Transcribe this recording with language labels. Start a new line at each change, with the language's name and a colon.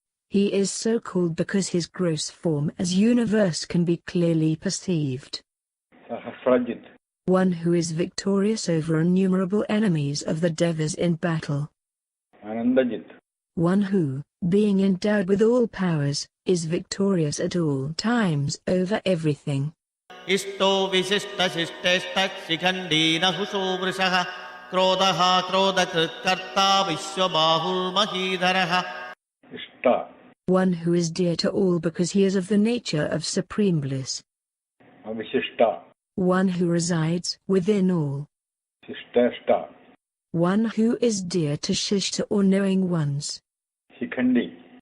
English: He is so called because his gross form as universe can be clearly perceived. Sahasrajit, One who is victorious over innumerable enemies of the devas in battle. Anandajit, One who, being endowed with all powers, is victorious at all times over everything.
Sanskrit: इष्टो विशिष्टशिष्टेष्टः शिखण्डीनहुषो वृषः क्रोधः क्रोधकृत्कर्ता विश्वबाहुर्महीधरः
English: Ishta, One who is dear to all because he is of the nature of supreme bliss. Avishishta, One who resides within all. Shishtashta, One who is dear to Shishta or knowing ones. Shikhandi,